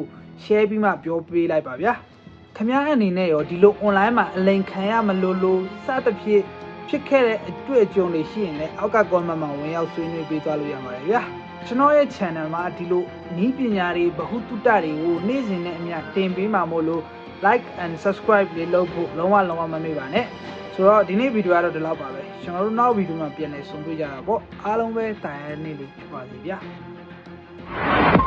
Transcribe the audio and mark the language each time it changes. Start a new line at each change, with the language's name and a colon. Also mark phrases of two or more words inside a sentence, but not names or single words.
Burmese: share ပြီးမှပြောပေးလိုက်ပါဗျာခမရအနေနဲ့ရောဒီလို online မှာအလိမ်ခံရမလို့စသဖြင့်ဖြစ်ခဲ့တဲ့အတွေ့အကြုံတွေရှိရင်လည်းအောက်က comment မှာဝင်ရောက်ဆွေးနွေးပေးသွားလို့ရပါတယ်ဗျာကျွန်တော်ရဲ့ channel မှာဒီလိုနည်းပညာတွေဗဟုသုတတွေကိုနေ့စဉ်နဲ့အမျှတင်ပေးမှာမို့လို့
English: like and subscribe
Burmese: လေးလုပ်ဖို့လုံးဝမမေ့ပါနဲ့ဆိုတော့ဒီနေ့ဗီဒီယိုကတော့ဒီလောက်ပါပဲကျွန်တော်တို့နောက်ဗီဒီယိုမှာပြန်လည်ဆုံတွေ့ကြတာပေါ့အားလုံးပဲတာယာနေလို့ဖြစ်ပါစေဗျာ